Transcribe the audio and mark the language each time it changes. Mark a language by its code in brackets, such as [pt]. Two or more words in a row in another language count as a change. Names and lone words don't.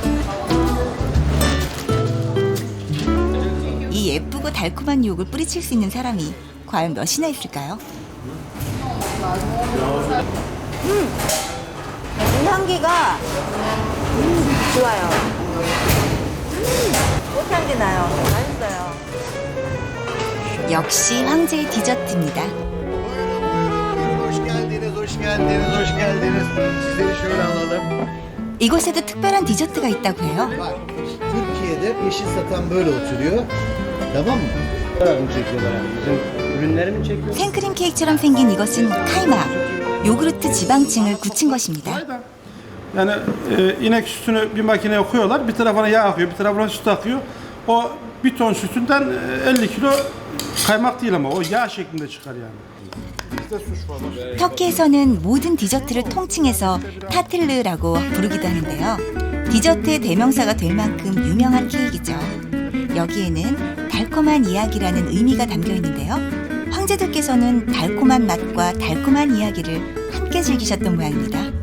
[ko] 이 예쁘고 달콤한 유혹을 뿌리칠 수 있는 사람이 과연 몇이나 있을까요? 이 향기가 좋아요. 꽃향기 나요. 맛있어요. 역시 황제의 디저트입니다. [tr] Hoş geldiniz, hoş geldiniz, hoş geldiniz. Sizleri şöyle alalım. 이곳에도 특별한 디저트가 있다고 해요. Bak, Türkiye'de peşin satan böyle oturuyor. Tamam mı? mi çekiyorlar yani? Bizim ürünleri mi çekiyor? [ko] 생크림 케이크처럼 생긴 이것은 카이막. 요구르트 지방층을 굳힌 것입니다. [tr] Yani inek sütünü bir makineye koyuyorlar. Bir tarafına yağ akıyor, bir tarafına süt akıyor. O bir ton sütünden 50 kilo kaymak değil ama o yağ şeklinde çıkar yani. [ko] 터키에서는 모든 디저트를 통칭해서 타틀르라고 부르기도 하는데요. 디저트의 대명사가 될 만큼 유명한 케이크죠. 여기에는 달콤한 이야기라는 의미가 담겨 있는데요. 황제들께서는 달콤한 맛과 달콤한 이야기를 함께 즐기셨던 모양입니다.